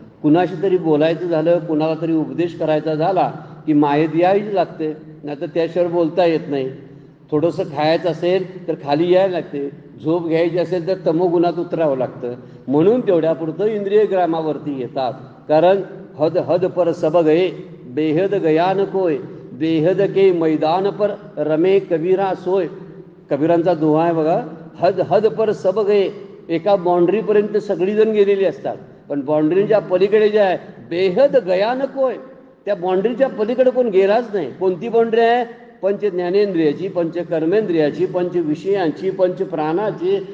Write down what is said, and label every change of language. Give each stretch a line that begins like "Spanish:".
Marathi: कुणाशी तरी बोलायचं झालं, कुणाला तरी उपदेश करायचा झाला की मायेत यायला लागते, नाही तर त्याशिवाय बोलता येत नाही. थोडंसं खायचं असेल तर खाली यायला लागते, झोप घ्यायची असेल तर तमोगुणात उतरावं लागतं. म्हणून तेवढ्यापुरतं इंद्रिय ग्रामावरती येतात.
Hindi: कारण हद हद पर सब गए, बेहद गया न कोय, बेहद के मैदान पर रमे कबीरा सोय.
Marathi: कबीरांचा दोहा आहे बघा,
Hindi: हद हद पर सब गए.
Marathi: एका बाउंड्रीपर्यंत सगळीजण गेलेली असतात, पण बाउंड्रीच्या पलीकडे जे आहे,
Hindi: बेहद गया न कोय,
Marathi: त्या बाउंड्रीच्या पलीकडे कोण गेलाच नाही. कोणती बाउंड्री आहे? पंच ज्ञानेंद्रियाची, पंच कर्मेंद्रियाची, पंच विषयांची, पंच प्राणाची.